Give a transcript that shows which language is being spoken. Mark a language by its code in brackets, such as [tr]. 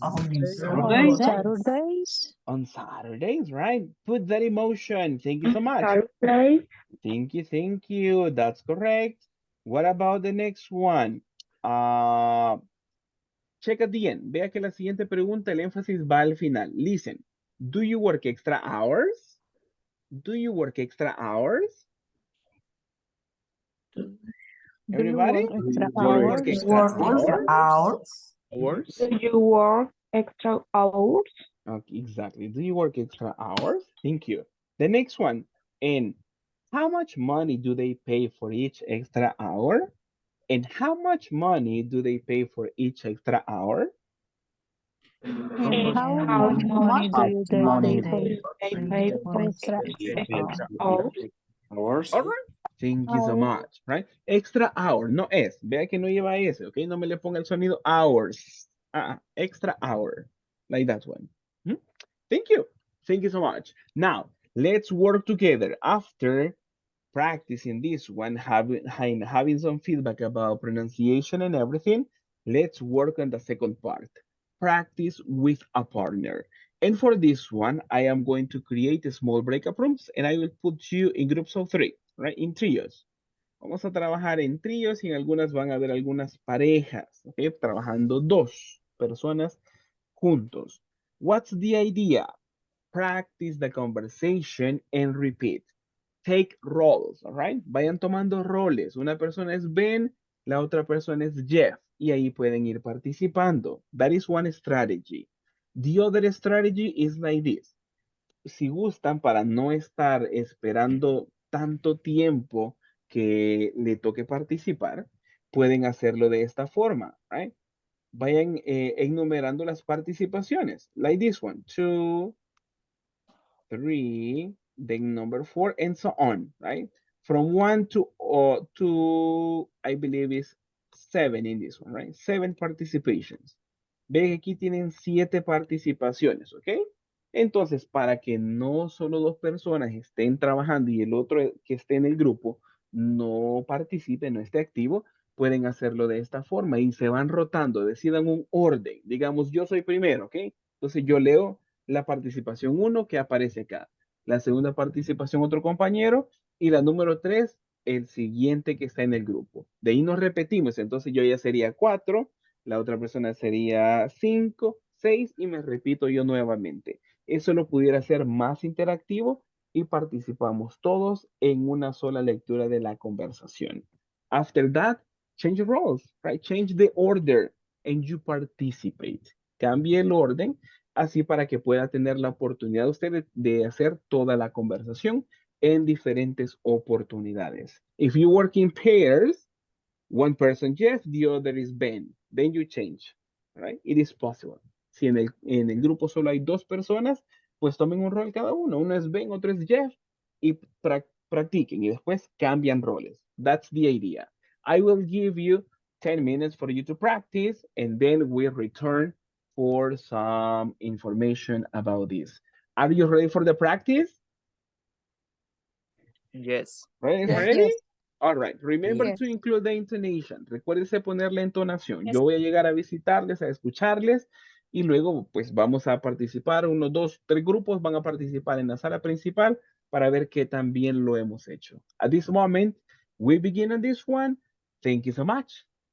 [en] On Saturdays? On Saturdays, right? Put that emotion. Thank you so much. Saturday Thank you. That's correct. What about the next one? Uh, Check at the end. [es] Vea que la siguiente pregunta, el énfasis va al final. [en] Listen. Do you work extra hours? Do you work extra hours? Everybody? work extra Do you work extra hours? Hours? Do you work extra hours? Okay, exactly. Do you work extra hours? Thank you. The next one. And how much money do they pay for each extra hour? And how much money do they pay for each extra hour? And how How much money much do you get money pay do for they pay for extra extra hours? All right. Thank you so hours? much, right? Extra hour, [es] no es. Vea que no lleva S, ¿ok? No me le ponga el sonido hours. [en] Extra hour, like that one. Hmm? Thank you. Thank you so much. Now, let's work together. After practicing this one, having some feedback about pronunciation and everything, let's work on the second part. Practice with a partner. And for this one, I am going to create a small breakup rooms and I will put you in groups of three, right? In trios. [es] Vamos a trabajar en tríos y en algunas van a haber algunas parejas, ¿ok? Trabajando dos personas juntos. [en] What's the idea? Practice the conversation and repeat. Take roles, all right? [es] Vayan tomando roles. Una persona es Ben, la otra persona es Jeff. Y ahí pueden ir participando. [en] That is one strategy. The other strategy is like this. [es] Si gustan, para no estar esperando tanto tiempo que le toque participar, pueden hacerlo de esta forma, right? Vayan enumerando las participaciones. [en] Like this one, 2, 3, then number 4, and so on, right? From 1 to I believe is 7 in this one, right? 7 participations. [es] Ven, aquí tienen 7 participaciones, ¿ok? Entonces, para que no solo dos personas estén trabajando y el otro que esté en el grupo no participe, no esté activo, pueden hacerlo de esta forma y se van rotando, decidan un orden. Digamos, yo soy primero, ¿ok? Entonces yo leo la participación uno que aparece acá. La segunda participación otro compañero y la número 3 el siguiente que está en el grupo. De ahí nos repetimos, entonces yo ya sería 4, la otra persona sería 5, 6 y me repito yo nuevamente. Eso lo pudiera hacer más interactivo y participamos todos en una sola lectura de la conversación. [en] After that, change roles, right? Change the order and you participate. [es] Cambie el orden así para que pueda tener la oportunidad usted de hacer toda la conversación en diferentes oportunidades. [en] If you work in pairs, one person Jeff, the other is Ben. Then you change, right? It is possible. [es] Si en el grupo solo hay dos personas, pues tomen un rol cada uno. Uno es Ben, otro es Jeff y practiquen y después cambian roles. [en] That's the idea. I will give you 10 minutes for you to practice and then we return for some information about this. Are you ready for the practice? Yes. Ready? Yes. Ready? All right. Remember Yes. to include the intonation. [es] Recuérdense poner la entonación. Yo voy a llegar a visitarles, a escucharles y luego pues vamos a participar. Uno, dos, tres grupos van a participar en la sala principal para ver qué tan bien lo hemos hecho. [en] At this moment, we begin on this one. Thank you so much.